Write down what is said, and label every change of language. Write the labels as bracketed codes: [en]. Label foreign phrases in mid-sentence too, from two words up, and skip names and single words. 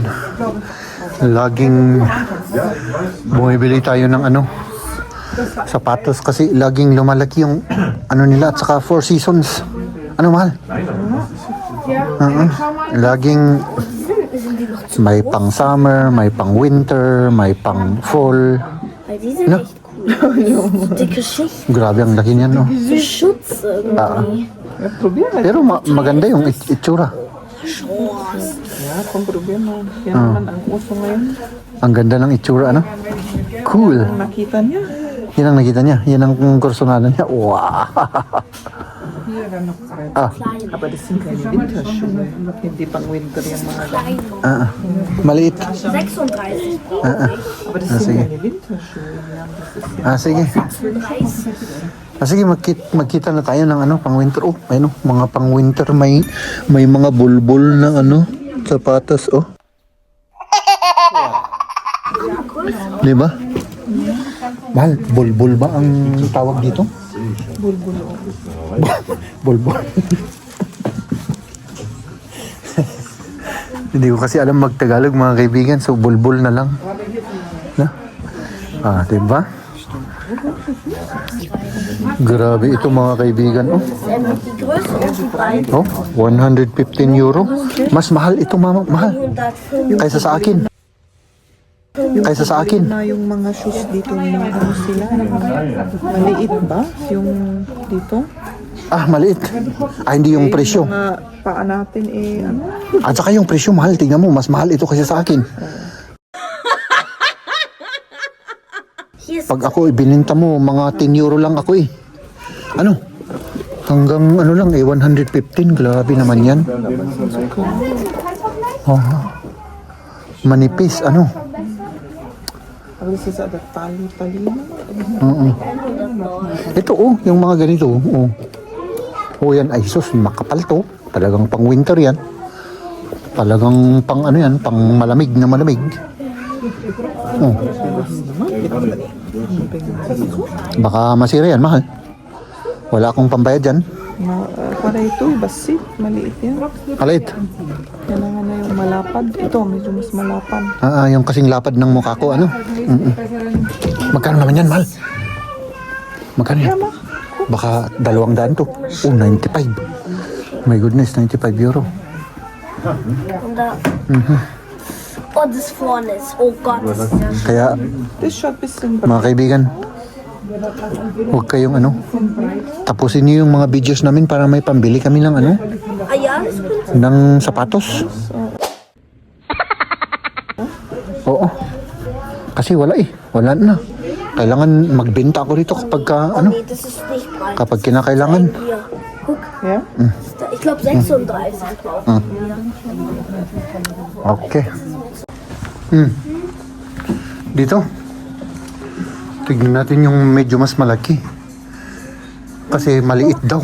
[tl] Laging bumibili tayo ng sapatos kasi laging lumalaki yung nila at saka 4 seasons. Ano, mahal? Laging may pang summer, may pang winter, may pang fall. [de] Weil die sind [tl] No? [de] echt cool. Dicke Schichten. [tl] Grabe ang laki niyan, no? [de] Für Schutz irgendwie. [tl] Pero maganda yung itsura. Yeah, kung problema. Yan naman ang uso ngayon. Ang ganda ng itsura, ano? Cool. Ang nakita niya. Yan ang nakita niya. Yan ang kursunada niya. Wow! [de] Hier dann noch rein. Ah, Aber das sind keine Winterschuhe. [tl] Hindi pang winter yung mga ganun. maliit. [de] 36 brauche Aber das sind [tl] sige. [de] keine Winterschuhe. Ja, das ist [tl] Sige. Sige, magkita na tayo ng pang winter. Oh, ayun, mga pang winter. May mga bulbul na sapatos, oh. Di ba? Mahal, bulbul ba ang tawag dito? Bulbul. Hindi ko kasi alam magtagalog, mga kaibigan. So, bulbul na lang. Na? Diba? Grabe ito, mga kaibigan. Oh, [de] die Größe und die Breite. [tl] oh 115 euro. Mas mahal ito, mahal. 105. Kaysa sa akin. Kaysa sa akin. Na yung mga shoes dito, mga ano sila, maliit ba? Yung dito? Ah, maliit. Ah, hindi yung presyo. Mga paa natin ano? At saka yung presyo mahal. Tingnan mo, mas mahal ito kasi sa akin. [de] Hier ist [tl] Pag ako ibininta mo, mga 10 euro lang ako eh. Ano? Hanggang ano lang 115. Grabe naman yan. Oh. Manipis, ano? [de] Aber das ist aber [tl] tali na. Oo. Ito yung mga ganito. Yan ay sus, makapal to. Talagang pang winter yan. Talagang pang ano yan, pang malamig na malamig. Baka masira yan, mahal. Wala akong pambayad dyan. Para ito, basit, maliit yan. Maliit. Yan na nga na yung malapad. Ito, medyo mas malapad. Yung kasing lapad ng mukha ko, ano? Magkano naman yan, mahal? Magkano yan? Baka 200 to. [en] 95. My goodness, 95 euro. [de] und da. Oh, das vorne ist. Oh Gott. [tl] Kaya, [de] Das schaut ein bisschen [tl] mga kaibigan, huwag kayong ano, tapusin niyo yung mga videos namin para may pambili kami ng ano, [de] Ah ja, das könnte. [tl] ng sapatos. Oo. Kasi wala eh. Wala na. Kailangan magbenta ako rito kapag ano, [de] Nee, das ist nicht breit. [tl] kapag kinakailangan. [de] Hier. Guck, Ja? ich glaube 36 brauchen wir. [tl] Okay. Dito. Tignan natin yung medyo mas malaki. Kasi maliit daw.